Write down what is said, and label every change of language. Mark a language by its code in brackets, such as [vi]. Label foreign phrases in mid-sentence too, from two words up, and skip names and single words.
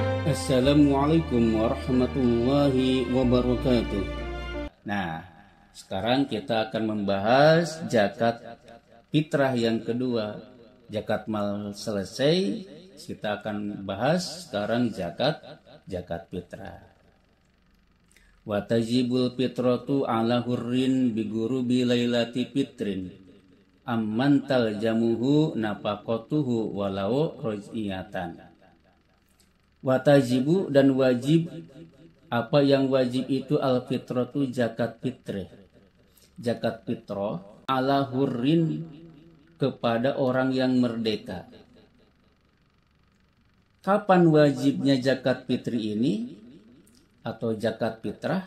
[ar] السلام عليكم ورحمة الله وبركاته. [id] Nah, sekarang kita akan membahas zakat fitrah yang kedua. Zakat mal selesai, kita akan bahas sekarang zakat fitrah. [ar] وتجب الفطرة على حر بغروب ليلة فطر عمن تلزمه نفقته ولو رجعية. [id] Watajibu dan wajib. Apa yang wajib itu al-fitratu zakat fitrah. Zakat fitrah [ar] على حر [id] kepada orang yang merdeka. Kapan wajibnya zakat fitri ini atau zakat fitrah?